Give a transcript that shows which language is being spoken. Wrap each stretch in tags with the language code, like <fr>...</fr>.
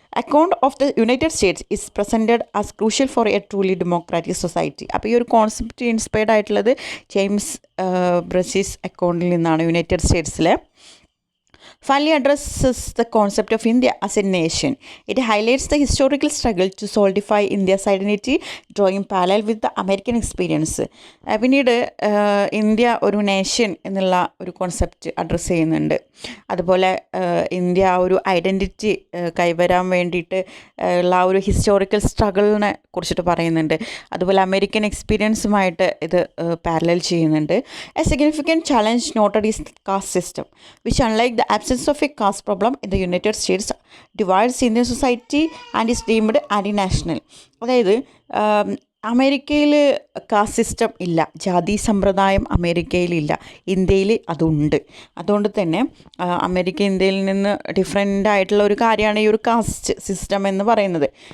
<en>Account of the United States is presented as crucial for a truly democratic society.</en> <ml>അപ്പോൾ ഈ ഒരു concept inspired ആയിട്ടുള്ളത് James ബ്രസീസ് അക്കൗണ്ടിൽ നിന്നാണ്, United സ്റ്റേറ്റ്സിലെ.</ml> <en>Finally addresses the concept of India as a nation. It highlights the historical struggle to solidify India's identity, drawing parallel with the American experience.</en> <ml>പിന്നീട് India ഒരു nation എന്നുള്ള ഒരു കോൺസെപ്റ്റ് അഡ്രസ്സ് ചെയ്യുന്നുണ്ട്. അതുപോലെ India ഒരു identity കൈവരാൻ വേണ്ടിയിട്ട് ഉള്ള ആ ഒരു ഹിസ്റ്റോറിക്കൽ സ്ട്രഗിളിനെ കുറിച്ചിട്ട് പറയുന്നുണ്ട്. അതുപോലെ അമേരിക്കൻ എക്സ്പീരിയൻസുമായിട്ട് ഇത് പാരലൽ ചെയ്യുന്നുണ്ട്.</ml> <en>A significant challenge noted is caste system which unlike the absence of a caste problem in the United States divides Indian society and is deemed anti-national.</en> <ml>അതായത് അമേരിക്കയിൽ കാസ്റ്റ് സിസ്റ്റം ഇല്ല, ജാതി സമ്പ്രദായം അമേരിക്കയിലില്ല, ഇന്ത്യയിൽ അതുണ്ട്. അതുകൊണ്ട് തന്നെ അമേരിക്ക ഇന്ത്യയിൽ നിന്ന് ഡിഫറെൻ്റ് ആയിട്ടുള്ള ഒരു കാര്യമാണ് ഈ ഒരു കാസ്റ്റ് സിസ്റ്റം എന്ന് പറയുന്നത്.</ml>